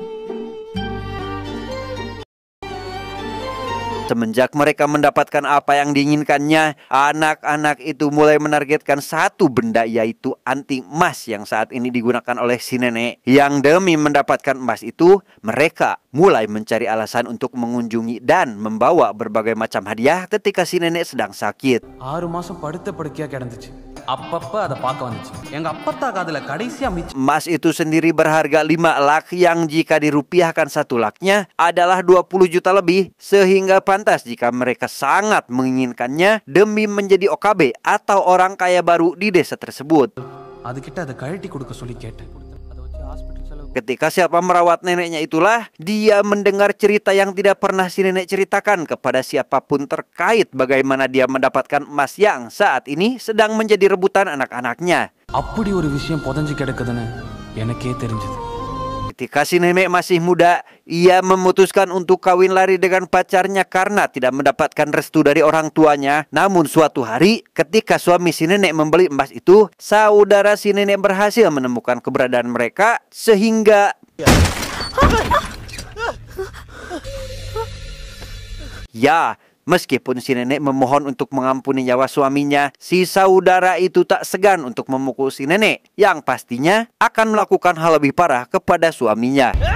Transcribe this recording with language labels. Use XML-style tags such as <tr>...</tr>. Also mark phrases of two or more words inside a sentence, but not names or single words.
<id>Semenjak mereka mendapatkan apa yang diinginkannya, anak-anak itu mulai menargetkan satu benda, yaitu anting emas yang saat ini digunakan oleh si nenek. Yang demi mendapatkan emas itu, mereka mulai mencari alasan untuk mengunjungi dan membawa berbagai macam hadiah ketika si nenek sedang sakit.</id> <ta>6 மாசம் படுத்த படுக்கையா கிடந்துச்சு. அப்பப்ப அதை பார்க்க வந்துச்சு. எங்க அப்பத்தா காதுல கடைசியா மிச்சம்</ta> <id>Emas itu sendiri berharga 5 lak yang jika dirupiahkan 1 laknya adalah 20 juta lebih. Sehingga pantas jika mereka sangat menginginkannya demi menjadi OKB atau orang kaya baru di desa tersebut.</id> <ta>அதுகிட்ட அதை கழட்டி கொடுக்க சொல்லி கேட்டேன். அதை வச்சு ஹாஸ்பிட்டல் செலவு.</ta> <id>Ketika siapa merawat neneknya itulah, dia mendengar cerita yang tidak pernah si nenek ceritakan kepada siapapun terkait bagaimana dia mendapatkan emas yang saat ini sedang menjadi rebutan anak-anaknya.</id> <ta>அப்படி ஒரு விஷயம் புதைஞ்சு கிடக்குதுன்னு எனக்கே தெரிஞ்சது.</ta> <id>Ketika si nenek masih muda, ia memutuskan untuk kawin lari dengan pacarnya karena tidak mendapatkan restu dari orang tuanya. Namun suatu hari, ketika suami si nenek membeli emas itu, saudara si nenek berhasil menemukan keberadaan mereka sehingga ya, meskipun si nenek memohon untuk mengampuni nyawa suaminya, si saudara itu tak segan untuk memukul si nenek yang pastinya akan melakukan hal lebih parah kepada suaminya.</id>